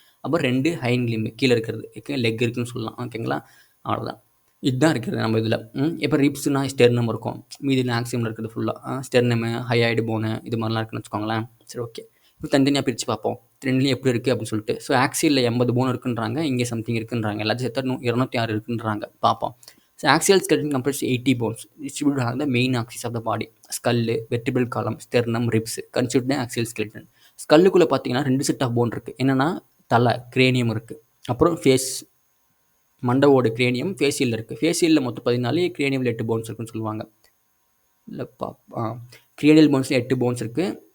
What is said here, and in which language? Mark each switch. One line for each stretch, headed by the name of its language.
Tamil: அப்புறம் 2 ஹைண்ட் லிம்பு கீழே இருக்கிறது, லெக் இருக்குதுன்னு சொல்லலாம். ஓகேங்களா, அவ்வளோதான். இதுதான் இருக்குது நம்ம இதில். இப்போ ரிப்ஸ்னா ஸ்டெர்னம் இருக்கும், மீதி ஆக்சியமில் இருக்குது ஃபுல்லாக. ஸ்டெர்னமு, ஹையாய்டு போனு, இது மாதிரிலாம் இருக்குன்னு வச்சுக்கோங்களேன். சரி, ஓகே. இப்போ தனித்தனியாக பிரித்து பார்ப்போம், ரெண்டுலேயும் எப்படி இருக்குது அப்படின்னு சொல்லிட்டு. ஸோ ஆக்சியலில் 80 போன் இருக்குன்றாங்க, இங்கே சம்திங் இருக்குன்றாங்க, எல்லாத்தையும் சேர்த்தா 206 இருக்குன்றாங்க. பார்ப்போம்.
English: So axial skeleton comprises 80 bones distributed along the main axis of the body. Skull, vertebral column, sternum, ribs constitute the axial skeleton.
Tamil: ஸ்கல்லுக்குள்ளே பார்த்தீங்கன்னா 2 செட் ஆஃப் போன் இருக்குது. என்னென்னா தலை கிரேனியம் இருக்குது, அப்புறம் ஃபேஸ் மண்டவோட கிரேனியம் ஃபேஷியலில் இருக்குது. ஃபேஷியலில் மொத்தம் 14, கிரேனியமில் 8 போன்ஸ் இருக்குன்னு சொல்லுவாங்க. இல்லைப்பா, கிரேனியல் போன்ஸில் 8 போன்ஸ் இருக்குது.